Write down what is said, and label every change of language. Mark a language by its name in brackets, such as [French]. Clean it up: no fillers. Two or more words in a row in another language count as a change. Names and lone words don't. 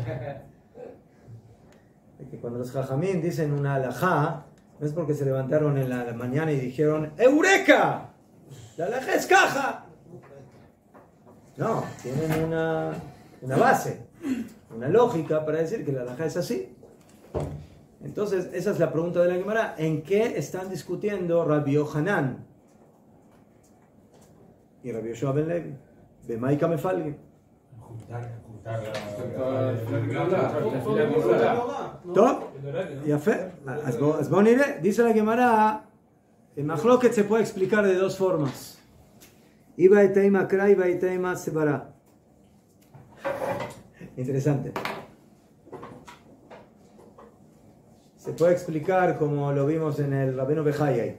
[Spanish] De que cuando los jajamín dicen una alajá, no es porque se levantaron en la mañana y dijeron ¡Eureka! La alajá es caja. No, tienen una base, una lógica para decir que la alajá es así. Entonces, esa es la pregunta de la Gemara. ¿En qué están discutiendo Rabbi Yohanan y Rabbi Yoshua ben Levi? [Hebrew] במאי כמפלגים. טוב, יפה. אז בואו נראה. [Spanish] dice la Gemara, el מחלוקת se puede explicar de dos formas. [Hebrew] איבעית אימא קרא, איבעית אימא סברא. [Spanish] Interesante. Se puede explicar como lo vimos en el Rabbeinu Bechayai.